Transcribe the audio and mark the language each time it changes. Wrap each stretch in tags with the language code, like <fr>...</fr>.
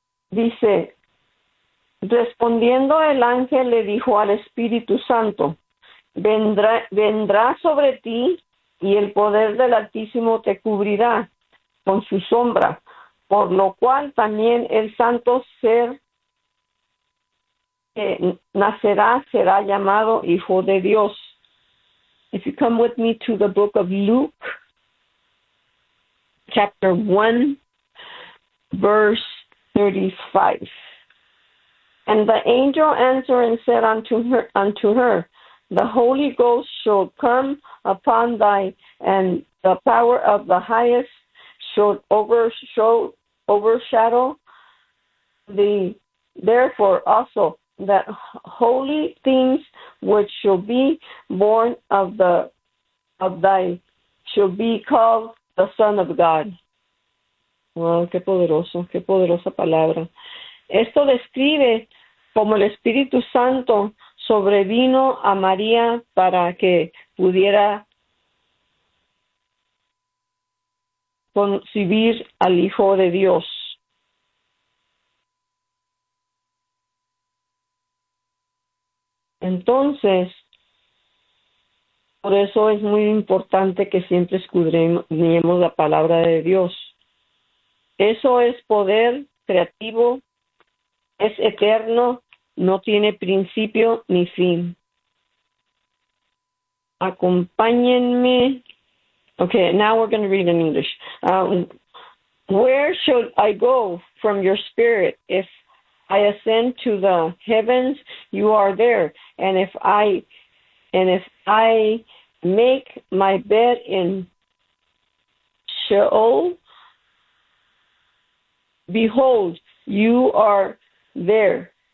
<es>Dice, respondiendo el ángel le dijo al Espíritu Santo, vendrá sobre ti y el poder del Altísimo te cubrirá con su sombra, por lo cual también el santo ser que nacerá será llamado Hijo de Dios.</es> <en>If you come with me to the book of Luke, chapter 1, verse 35. And the angel answered and said unto her, the Holy Ghost shall come upon thee, and the power of the highest shall overshadow thee. Therefore also, that holy things which shall be born of thy shall be called the Son of God.</en> <es>Wow, qué poderoso, qué poderosa palabra. Esto describe como el Espíritu Santo sobrevino a María para que pudiera concebir al Hijo de Dios. Entonces, por eso es muy importante que siempre escudriñemos la palabra de Dios. Eso es poder creativo, es eterno, no tiene principio ni fin. Acompáñenme.</es> <en>Okay, now we're going to read in English. Where should I go from your spirit? If I ascend to the heavens, you are there. And if I make my bed in Sheol, behold, you are there.</en>